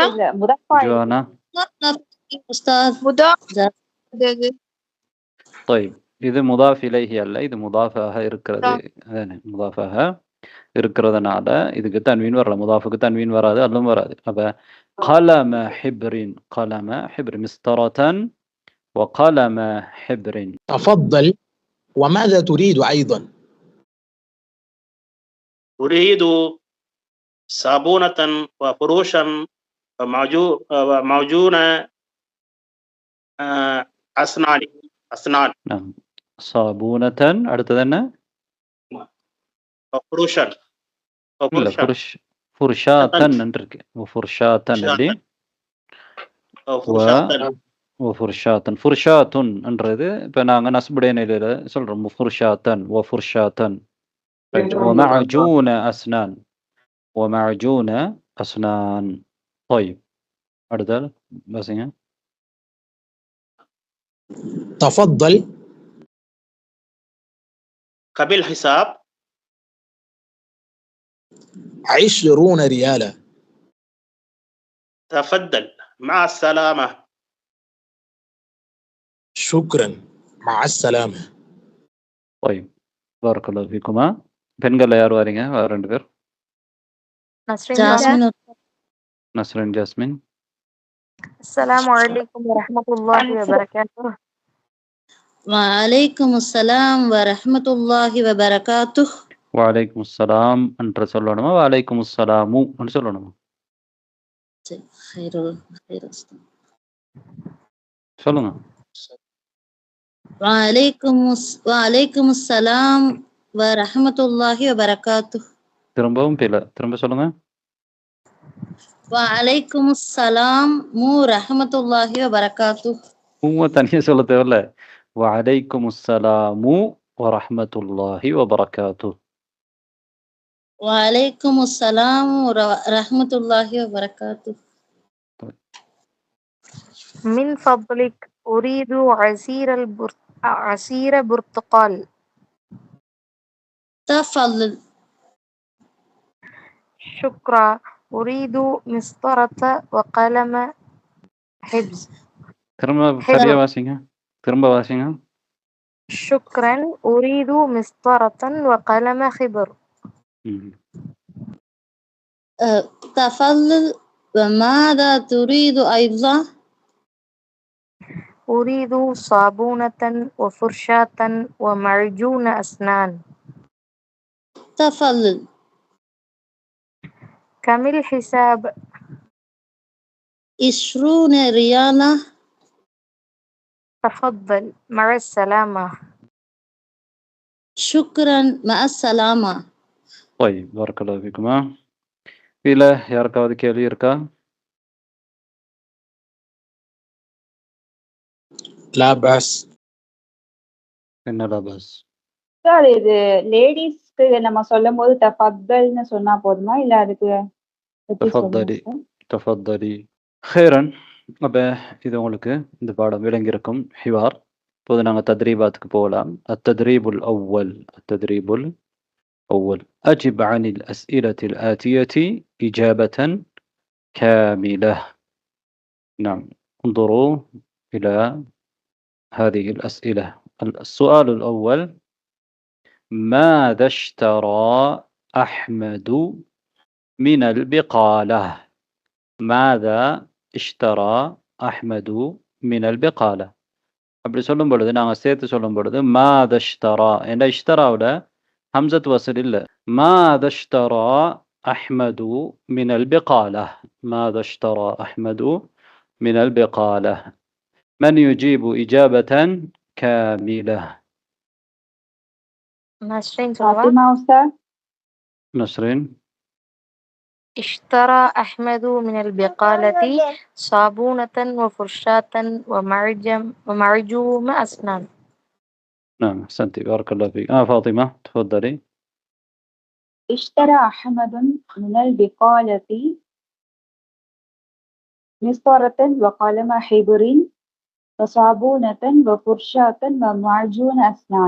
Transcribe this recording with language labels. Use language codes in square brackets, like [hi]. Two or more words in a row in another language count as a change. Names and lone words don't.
[ta] ஜுவானா. طيب இது [ar] مضاف إليه [ta] அல்ல. இது முதாஃபாக இருக்கிறது. முதாஃபாக இருக்கிறதுனால இதுக்கு தன்வீன் வரல. முதாஃபுக்கு தன்வீன் வராது. அதுவும் வராது. அப்ப [ar] قلم حبر. قلم حبر مسطرةً وقلم حبر. تفضل. وماذا تريد أيضا؟ أريد صابونة وفروشا ومعجون أسنان. نعم. صابونة. [ta] அடுத்தது என்ன? [ar] وفروشا. [ta] இல்ல فرشاة இருக்கு. [ar] فرشاة اللي وفرشاة. [ta] فرشاة என்றது இப்ப நாங்க நஸ்புடைய நிலையில சொல்றோம். [ar] فرشاة وفرشاة. ومعجون أسنان. ومعجون أسنان. طيب [ta] அடுத்தது بسங்க. [ar] تفضل. قبل حساب 20 ريالا. تفضل مع السلامة. شكرا مع السلامة. طيب بارك الله فيكما. [ta] பெண்கள் யார் வரீங்க? வேற 2 பேர். Jasmine. நஸ்ரின் ஜாஸ்மின். [ar] السلام عليكم ورحمة الله وبركاته. وعليكم السلام ورحمة الله وبركاته. وعليكم السلام [ta] என்று சொல்லணுமா [ar] وعليكم السلامُ [ta] என்று சொல்லணுமா? [ar] خير خير [ta] சொல்லுங்க. [ar] وعليكم السلام ورحمة الله وبركاته. [ta] திரும்பவும் திரும்ப சொல்லுங்க. [ar] وعليكم السلام ورحمة الله وبركاته. [ta] தனியா சொல்ல தேவையில்ல. [ar] وعليكم السلام ورحمة الله وبركاته. وعليكم السلام ورحمة الله وبركاته. من فضلك أريد عصير برتقال. تفضل. شكرا. أريد مسطرة وقلم حبر. [ta] திரும்ப சரியா வாசிங்க. திரும்ப வாசிங்க. [ar] شكرا. أريد مسطرة وقلم خبر. تفضل. وماذا تريد أيضا؟ أريد صابونة وفرشاة ومعجون أسنان. تفضل. كم الحساب؟ 20 ريالا. تفضل. مع السلامة. شكرا. مع السلامة. طيب بارك الله فيكما. [ta] இதுல யாருக்காவது கேள்வி இருக்கா? [ar] لا بأس. [ta] என்னடா பஸ்? சார் இது லேடிஸ்க்கு நம்ம சொல்லும் போது தஃபத்தல்னு சொன்னா போதுமா இல்ல அதுக்கு எப்படி [ar] தஃபத்தலி [ta] சொல்லணும் [ar] تفضلي خيرا. [ta] அப்ப இது உங்களுக்கு இந்த பாடம் விளங்கியிருக்கும். [ar] ஹிவார். [ta] இப்போது நாங்கள் தத்ரீபாத்துக்கு போகலாம். [ar] التدريب الأول أجب عن الأسئلة الآتية إجابة كاملة. نعم، انظروا إلى هذه الأسئلة. السؤال الأول: ماذا اشترى أحمد من البقالة؟ ماذا اشترى أحمد من البقالة؟ [ta] அப்படி சொல்லும் பொழுது நாங்கள் சேர்த்து சொல்லும் பொழுது [ar] ماذا اشترى [ta] என்ற இஷ்தராவில் [ar] همزة وصل [ta] இல்லை. [ar] ماذا اشترى أحمد من البقالة. ماذا اشترى أحمد من البقالة. من يجيب إجابة كاملة؟ نسرين [ta] ஃபாத்திமா உஸ்தாத் [ar] نسرين. اشترى أحمد من البقالة صابونة وفرشاة ومعجون أسنان. نعم أحسنتي، بارك الله فيك. فاطمة تفضلي. اشترى أحمد من البقالة مسطرة وقلم حبر وصابونة وفرشاة ومعجون أسنان.